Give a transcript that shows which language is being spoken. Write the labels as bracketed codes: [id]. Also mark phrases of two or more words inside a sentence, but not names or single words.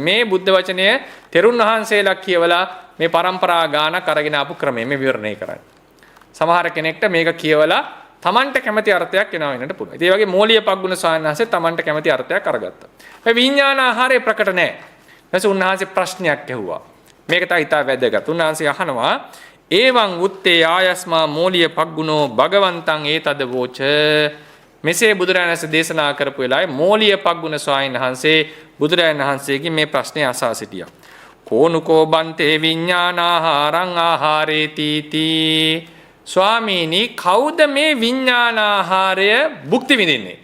[si] මේ බුද්ධ වචනය තෙරුන් වහන්සේලා කියවලා මේ પરම්පරා ගානක් අරගෙන ආපු ක්‍රමය මේ විවරණය කරන්නේ. සමහර කෙනෙක්ට මේක කියවලා තමන්ට කැමති අර්ථයක් එනවා වෙනට පුළුවන්. ඉතින් ඒ වගේ මෝලිය පග්ගුණ ස්වාමීන් වහන්සේ තමන්ට කැමති අර්ථයක් අරගත්තා. මේ විඥාන ආහාරය ප්‍රකට නැහැ. ඊපස්සේ උන්වහන්සේ ප්‍රශ්නයක් ඇහුවා. මේක තමයි ඉතා වැදගත්. උන්වහන්සේ අහනවා [pi] එවං උත්තේ ආයස්මා මෝලිය පග්ගුණෝ භගවන්තං ඒතද වෝච. [si] මෙසේ බුදුරජාණන් වහන්සේ දේශනා කරපු වෙලාවේ මෝලිය පග්ගුණ ස්වාමීන් වහන්සේ බුදුරජාණන් වහන්සේගෙන් මේ ප්‍රශ්නේ අසා සිටියා. [pi] කෝනුකෝ බන්තේ විඥානාහාරං ආහාරේති තී. [si] ස්වාමීනි කවුද මේ විඥානාහාරය භුක්ති විඳින්නේ?